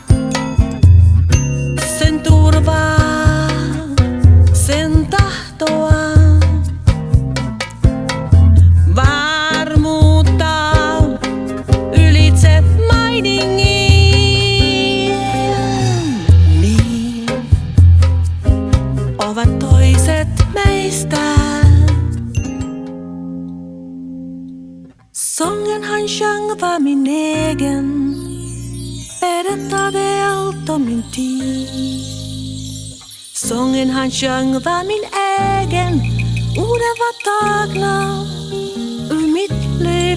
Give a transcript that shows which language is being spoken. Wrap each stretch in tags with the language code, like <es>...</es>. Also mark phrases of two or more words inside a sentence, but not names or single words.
<fi>sen turvaa, sen tahtoa, varmuutta ylitse mainingin. Niin ovat toiset meistä.</fi> <sv>Sången han sjöng var min egen, berättade allt om min tid. Sången han sjöng var min egen, orden var tagna ur mitt liv.</sv>